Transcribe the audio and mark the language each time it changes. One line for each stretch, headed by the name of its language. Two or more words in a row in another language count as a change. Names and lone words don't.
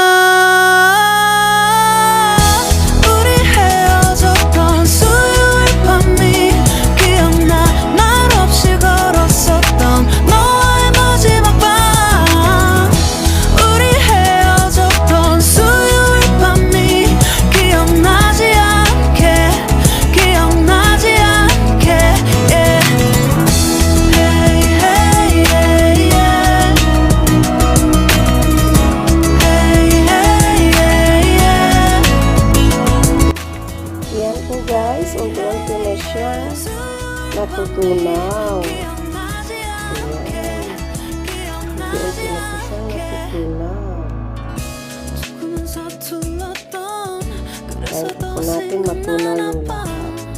Korean: 우리 헤어졌던 수요일 밤이 기억나 말없이 걸었었던 너와의 마지막 밤 우리 헤어졌던 수요일 밤이 기억나지 않게 yeah.
English: Hey, hey, yeah, yeah. Hey, hey, yeah, yeah.
Filipino: Yan po guys, unti-unti na siya natutunaw. Ayan. Unti-unti na po siya natutunaw. Kaya po natin matunaw yung lahat.